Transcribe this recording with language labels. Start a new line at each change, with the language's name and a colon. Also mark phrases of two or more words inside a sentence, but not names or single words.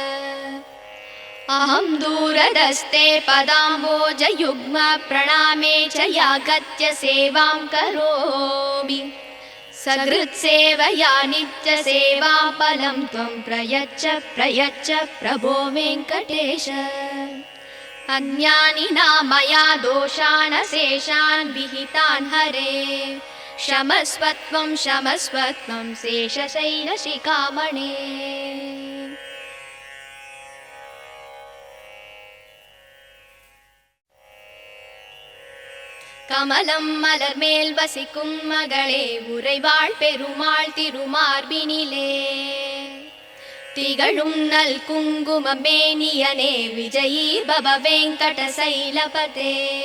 Sanskrit: अहं दूरदस्ते पदाम्बोजयुग्म प्रणामे च यागत्य सेवां करोमि सकृत्सेवया नित्यसेवां फलं त्वं प्रयच्छ प्रयच्छ प्रभो वेङ्कटेश अन्यानि नामया दोषान् शेषान् विहितान् हरे क्षमस्वत्वं क्षमस्वत्वं शेषशैलशिखामणे
Tamil: கமலம் மலர் மேல் வசிக்கும் மகளே உறைவாள் பெருமாள் திருமார்பினிலே திகழும் நல் குங்கும மேனியனே
Sanskrit: विजयी भव वेङ्कट शैलपते